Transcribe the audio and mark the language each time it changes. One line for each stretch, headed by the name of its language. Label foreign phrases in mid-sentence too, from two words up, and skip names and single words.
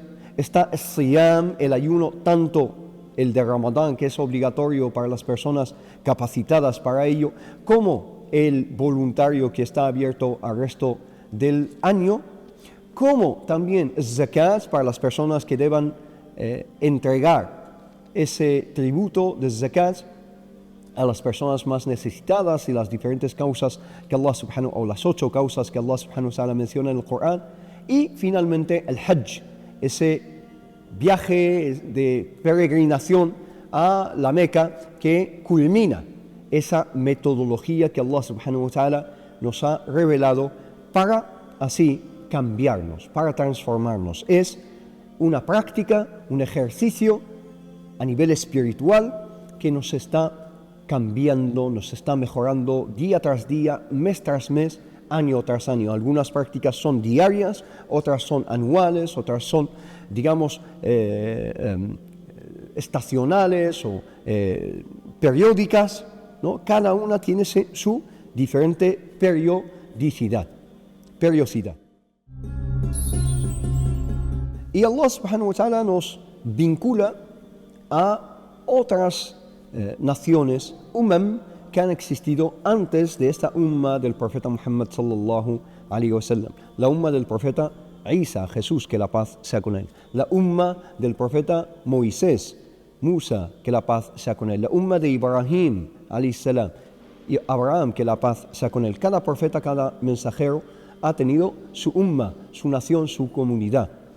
Spanish: Está siyam, el ayuno, tanto el de Ramadán, que es obligatorio para las personas capacitadas para ello, como el voluntario, que está abierto al resto del año, como también zakat, para las personas que deban entregar ese tributo de zakat a las personas más necesitadas, y las diferentes causas que Allah subhanahu, o las 8 causas que Allah
Arabic: سبحانه وتعالى
Spanish: menciona en el Corán. Y finalmente el hajj, ese viaje de peregrinación a la Meca, que culmina esa metodología que Allah
Arabic: سبحانه وتعالى
Spanish: nos ha revelado para así cambiarnos, para transformarnos. Es una práctica, un ejercicio a nivel espiritual que nos está cambiando, nos está mejorando día tras día, mes tras mes, año tras año. Algunas prácticas son diarias, otras son anuales, otras son, estacionales o periódicas, ¿no? Cada una tiene su diferente periodicidad. Y Allah
Arabic: سبحانه وتعالى
Spanish: nos vincula a otras naciones, que han existido antes de esta umma del profeta Muhammad
Arabic: صلى الله عليه وسلم.
Spanish: La umma del profeta Isa, Jesús, que la paz sea con él. La umma del profeta Moisés, Musa, que la paz sea con él. La umma de Ibrahim
Arabic: عليه السلام
Spanish: y Abraham, que la paz sea con él. Cada profeta, cada mensajero ha tenido su umma, su nación, su comunidad.